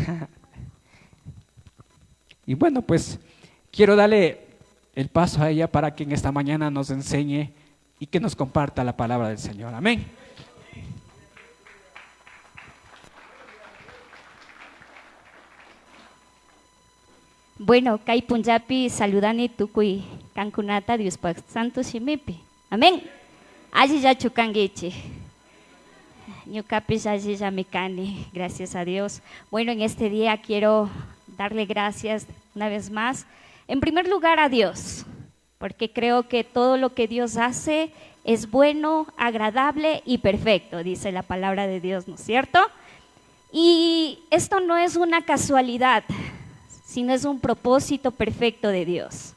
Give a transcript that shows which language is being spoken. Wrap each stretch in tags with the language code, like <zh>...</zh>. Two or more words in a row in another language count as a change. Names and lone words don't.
<es>Y bueno, pues quiero darle el paso a ella para que en esta mañana nos enseñe y que nos comparta la palabra del Señor. Amén. Bueno,</es> <qu>kay Punjabi saludani tukui kankunata Dios pa Santo Shimipi. Amén. Allí ya chukangichi. Ñukapi allí ya mikani.</qu> <es>Gracias a Dios. Bueno, en este día quiero darle gracias una vez más. En primer lugar a Dios, porque creo que todo lo que Dios hace es bueno, agradable y perfecto, dice la palabra de Dios, ¿no es cierto? Y esto no es una casualidad, sino es un propósito perfecto de Dios.</es>